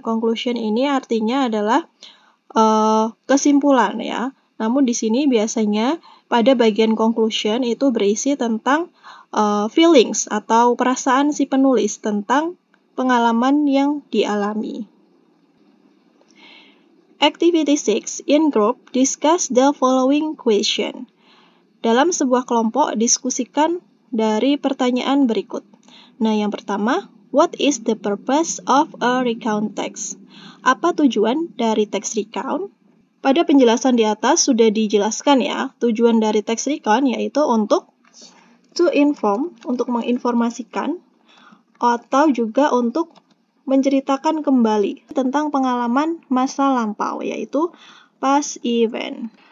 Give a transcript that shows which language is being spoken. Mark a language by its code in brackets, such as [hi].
[id] Conclusion ini artinya adalah kesimpulan ya. Namun di sini biasanya pada bagian conclusion itu berisi tentang feelings atau perasaan si penulis tentang pengalaman yang dialami. [en] Activity 6 in group discuss the following question. [id] Dalam sebuah kelompok diskusikan dari pertanyaan berikut. Nah, yang pertama, [en] what is the purpose of a recount text? [id] Apa tujuan dari teks recount? Pada penjelasan di atas sudah dijelaskan ya, tujuan dari teks recount yaitu untuk to inform, untuk menginformasikan, atau juga untuk menceritakan kembali tentang pengalaman masa lampau, yaitu past event.